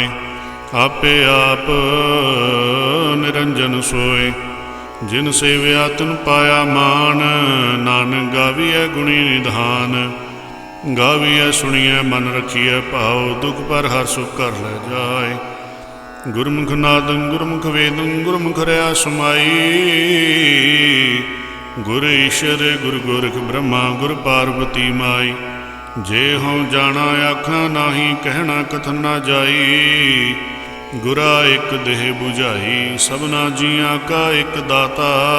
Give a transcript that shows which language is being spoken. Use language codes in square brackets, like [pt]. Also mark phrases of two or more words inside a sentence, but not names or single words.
[pa] ਆਪੇ ਆਪ ਨਿਰੰਜਨ ਸੋਏ। ਜਿਨ ਸੇਵਿਆ ਤਿਨ ਪਾਇਆ ਮਾਨ। ਨਾਨਕ ਗਾਵੀਐ ਗੁਣੀ ਨਿਧਾਨ। ਗਾਵੀਐ ਸੁਣੀਐ ਮਨ ਰਖੀਐ ਭਾਵ। ਦੁਖ ਪਰ ਹਰ ਸੁਖ ਕਰ ਲੈ ਜਾਏ। ਗੁਰਮੁਖ ਨਾਦੰ ਗੁਰਮੁਖ ਵੇਦੰ, ਗੁਰਮੁਖ ਰਹਾ ਸਮਾਈ। ਗੁਰ ਈਸ਼ਵਰ ਗੁਰ ਗੋਰਖ ਬ੍ਰਹਮਾ, ਗੁਰ ਪਾਰਬਤੀ ਮਾਈ। ਜੇ ਹੌਂ ਜਾਣਾ ਆਖਾ ਨਾਹੀ, ਕਹਣਾ ਕਥਨ ਨਾ ਜਾਈ। ਗੁਰਾ ਇਕ ਦੇਹ ਬੁਝਾਈ, ਸਭਨਾ ਜੀਆਂ ਕਾ ਇਕ ਦਾਤਾ।